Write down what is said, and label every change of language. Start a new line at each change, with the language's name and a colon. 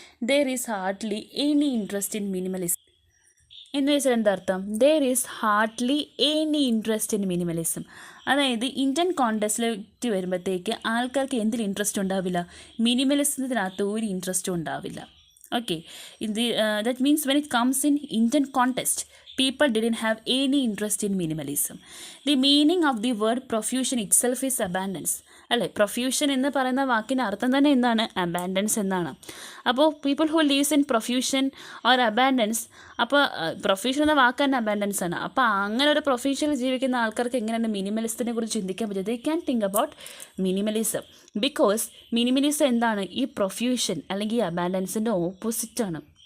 English: There is hardly any interest in minimalism.
Malayalam: എന്ന് വെച്ചാൽ എന്താ അർത്ഥം?
English: There is hardly any interest in minimalism.
Malayalam: അതായത് ഇന്ത്യൻ കോണ്ടെസ്റ്റിലേക്ക് വരുമ്പോഴത്തേക്ക് ആൾക്കാർക്ക് എന്തിൽ ഇൻട്രസ്റ്റ് ഉണ്ടാവില്ല? മിനിമലിസത്തിനകത്ത് ഒരു ഇൻട്രസ്റ്റും ഉണ്ടാവില്ല.
English: Okay, that means when it comes in Indian context, people didn't have any interest in minimalism. The meaning of the word profusion itself is abundance.
Malayalam: അല്ലേ? Profusion എന്ന് പറയുന്ന വാക്കിൻ്റെ അർത്ഥം തന്നെ എന്താണ്? അബാൻഡൻസ് എന്നാണ്. അപ്പോൾ
English: people who lives in profusion or abundance,
Malayalam: അപ്പോൾ പ്രൊഫ്യൂഷൻ എന്ന വാക്ക് തന്നെ അബാൻഡൻസ് ആണ്. അപ്പോൾ അങ്ങനെ ഒരു പ്രൊഫ്യൂഷനിൽ ജീവിക്കുന്ന ആൾക്കാർക്ക് എങ്ങനെയാണ് മിനിമലിസത്തിനെ കുറിച്ച് ചിന്തിക്കാൻ പറ്റും?
English: They can think about minimalism.
Malayalam: Because minimalism എന്താണ്? ഈ പ്രൊഫ്യൂഷൻ അല്ലെങ്കിൽ ഈ അബാൻഡൻസിൻ്റെ ഓപ്പോസിറ്റാണ്.